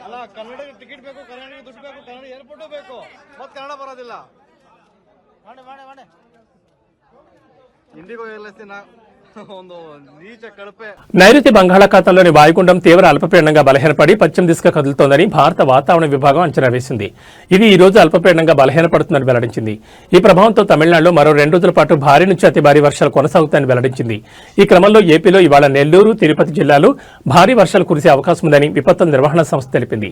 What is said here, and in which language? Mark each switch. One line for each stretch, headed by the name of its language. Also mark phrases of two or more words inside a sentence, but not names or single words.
Kannada: ಅಲ್ಲ ಕನ್ನಡಕ್ಕೆ ಟಿಕೆಟ್ ಬೇಕು, ಕನ್ನಡಕ್ಕೆ ದುಡ್ಡು ಬೇಕು, ಕನ್ನಡ ಏರ್ಪೋರ್ಟು ಬೇಕು, ಮತ್ತೆ ಕನ್ನಡ ಬರೋದಿಲ್ಲ. ಮಾಡಿ ಹಿಂದಿಗೂ ಹೇಳ್ತೀನಿ ಒಂದು
Telugu: నీచ కడుపే. నైరుతి బంగాళాఖాతంలోని వాయుగుండం తీవ్ర అల్పపీడనంగా బలహీనపడి పశ్చిమ దిశగా కదులుతోందని భారత వాతావరణ విభాగం అంచనా వేసింది. ఇది ఈ రోజు అల్పపీడనంగా బలహీనపడుతుందని వెల్లడించింది. ఈ ప్రభావంతో తమిళనాడులో మరో 2 రోజుల పాటు భారీ నుంచి అతి భారీ వర్షాలు కొనసాగుతాయని వెల్లడించింది. ఈ క్రమంలో ఏపీలో ఇవాళ నెల్లూరు, తిరుపతి జిల్లాలో భారీ వర్షాలు కురిసే అవకాశం ఉందని విపత్తుల నిర్వహణ సంస్థ తెలిపింది.